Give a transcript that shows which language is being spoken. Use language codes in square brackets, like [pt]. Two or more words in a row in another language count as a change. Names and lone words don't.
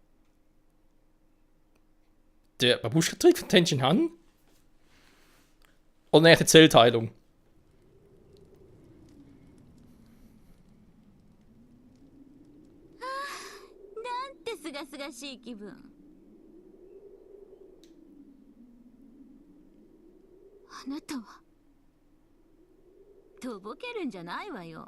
[de] Der Babuschka-Trick von Tenshin Han? Oder eine echte Zellteilung? [ja] なんてすがすがしい気分。あなたはとぼけるんじゃないわよ。